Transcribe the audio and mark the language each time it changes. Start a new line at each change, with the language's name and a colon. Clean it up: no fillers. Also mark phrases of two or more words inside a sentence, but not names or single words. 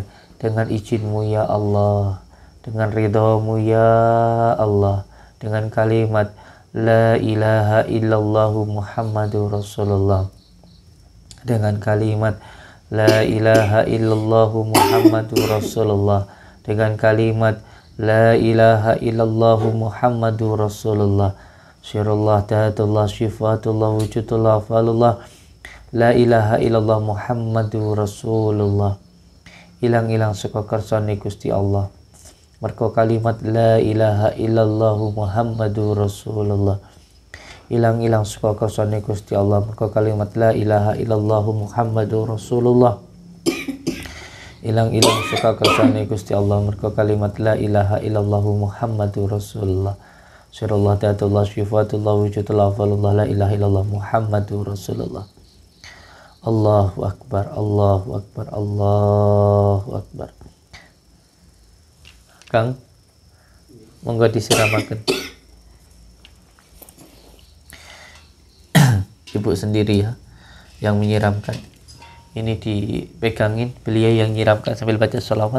Indonesian: Dengan izin-Mu ya Allah, dengan ridha-Mu ya Allah, dengan kalimat
Arabic: لا إله إلا الله محمد رسول الله,
Indonesian: dengan kalimat
Arabic: لا إله إلا الله محمد رسول الله,
Indonesian: dengan kalimat
Arabic: لا إله إلا الله محمد رسول الله, سر الله، طاعة الله، صفة الله، وجود الله، فعل الله، لا إله إلا الله محمد رسول الله.
Javanese: Hilang-hilang saka kersane Gusti Allah. Merko kalimat
Arabic: لا إله إلا الله محمد رسول الله.
Javanese: Hilang-hilang saka kersane Gusti Allah. Merko kalimat
Arabic: لا إله إلا الله محمد رسول الله.
Javanese: Hilang-hilang saka kersane Gusti Allah. Merko kalimat
Arabic: لا إله إلا الله محمد رسول الله. سر الله، طاعة الله، صفة الله، وجود الله، فعل الله، لا إله إلا الله محمد رسول الله. الله أكبر، الله أكبر، الله أكبر.
Javanese: Kang, monggo disiramaken.
Indonesian: Ibu sendiri ya yang menyiramkan. Ini dipegangin, beliau yang nyiramkan sambil baca sholawat.